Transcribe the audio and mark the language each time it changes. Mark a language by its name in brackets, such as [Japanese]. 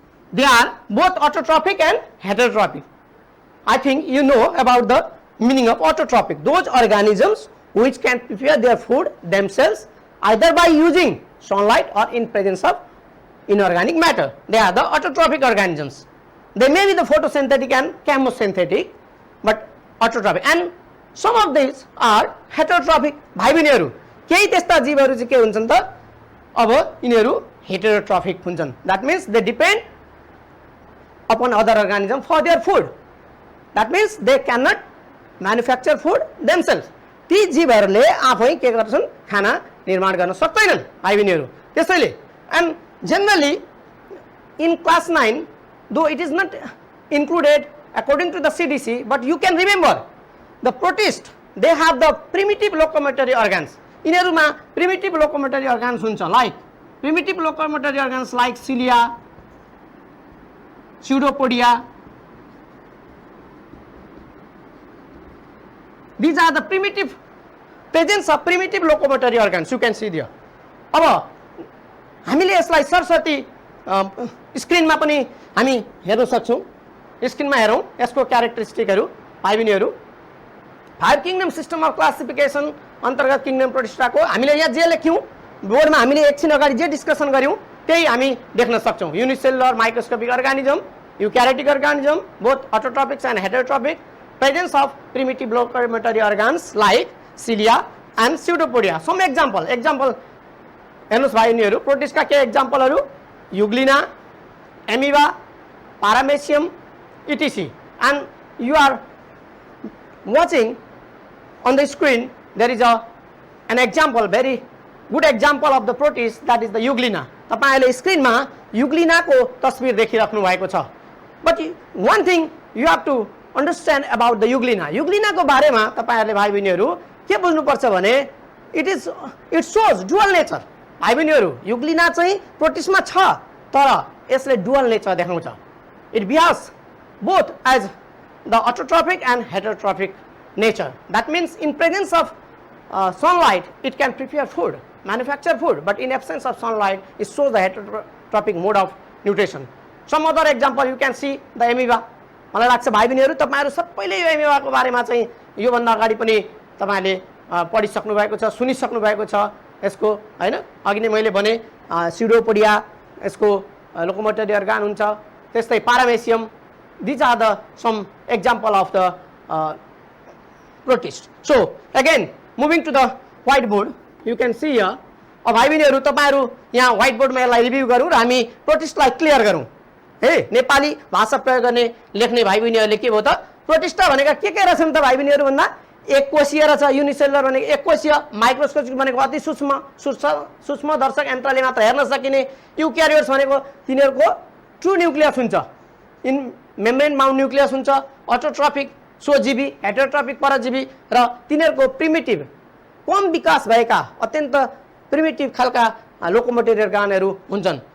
[English] They are both autotrophic and heterotrophic. I think you know about the meaning of autotrophic. Those organisms which can prepare their food themselves either by using sunlight or in presence of inorganic matter. They are the autotrophic organisms. They may be the photosynthetic and chemosynthetic, but autotrophic. And some of this are heterotrophic. [Nepali] भाइ बहिनीहरू केही त्यस्ता जीवहरू चाहिँ के हुन्छन् त अब यिनीहरू हेटेरोट्रफिक हुन्छन्। [English] That means they depend upon other organism for their food. That means they can not manufacture food themself. [Nepali] ती जीवहरूले आफै के गर्छन् खाना निर्माण गर्न सक्दैनन् भाइ बहिनीहरू। [English] त्यसैले and generally in class 9 though it is not included according to the CDC, but you can remember the protist, they have the primitive locomotory organs. यिनीहरुमा primitive locomotory organs हुन्छ, like primitive locomotory organs like cilia, pseudopodia. These are the primitive presence of primitive locomotory organs, you can see there. [Nepali] अब हामीले यसलाई सरस्वती स्क्रिनमा पनि हामी हेर्न सक्छौं। स्क्रिनमा हेरौं यसको क्यारेक्टरिस्टिकहरु भाइ बहिनीहरु। 5 किंगडम सिस्टम अफ क्लासिफिकेसन अन्तर्गत किंगडम प्रोटिस्टाको हामीले यहाँ जे लेख्यौं बोर्डमा हामीले एकछिन अगाडि जे डिस्कसन गर्यौं त्यही हामी देख्न सक्छौं। [English] Unicellular microscopic organism, eukaryotic organism, both autotrophics and heterotrophic, presence of primitive locomotory organs like cilia and pseudopodia. Some example [Nepali] हेर्नुस् भाइ यिनीहरु प्रोटिस्टका के एक्जाम्पलहरु युग्लिना, amoeba, पारामेसियम etc. [English] and you are watching on the screen there is an example, very good example of the protist, that is the euglena. [Nepali] तपाईहरुले स्क्रिनमा युग्लिना को तस्बिर देखिराख्नु भएको छ। [English] But one thing you have to understand about the euglena. [Nepali] euglena को बारेमा तपाईहरुले भाइ बहिनीहरु के बुझ्नु पर्छ भने [English] it shows dual nature. [Nepali] भाइ बहिनीहरु euglena चाहिँ प्रोटिस्टमा छ तर यसले dual nature देखाउँछ. [English] It behaves both as the autotrophic and heterotrophic nature. That means in presence of sunlight it can prepare food, manufacture food, but in absence of sunlight it shows the heterotrophic mode of nutrition. Some other example you can see the amoeba. [Nepali] मलाई लाग्छ भाइ बहिनीहरु तपाईहरु सबैले यो एमिबाको बारेमा चाहिँ यो भन्दा अगाडि पनि तपाईले पढिसक्नु भएको छ, सुनिसक्नु भएको छ यसको, हैन? अघि नै मैले भने स्यूडोपोडिया यसको लोकोमोटरी अर्गान हुन्छ, त्यस्तै पारामेसियम. [English] These are the some example of the protist. So again moving to the whiteboard, you can see here. [Nepali] अब भाइ बहिनीहरु तपाईहरु यहाँ व्हाइटबोर्डमा यसलाई रिभ्यु गरौँ र हामी प्रोटिस्टलाई क्लियर गरौँ। हे नेपाली भाषा प्रयोग गर्ने लेख्ने भाइ बहिनीहरुले के भयो त प्रोटिस्टा भनेका के रहेछन् त भाइ बहिनीहरु भन्दा एक कोषीय रहेछ, युनिसेलुलर भनेको एक कोषीय, माइक्रोस्कोपिक भनेको अति सूक्ष्म दर्शक यन्त्रले मात्र हेर्न सकिने, यूक्यारियोट्स भनेको तिनीहरुको ट्रु न्यूक्लियस हुन्छ, इन मेम्ब्रेन माउन्ट न्यूक्लियस हुन्छ, ऑटोट्रोपिक सोजीवी, हेटेरोट्रोपिक परजीवी र तिनीहरुको प्रिमिटिभ कम विकास भएका अत्यन्त प्रिमिटिभ खालका लोकोमोटरी अर्गानहरु हुन्छन्।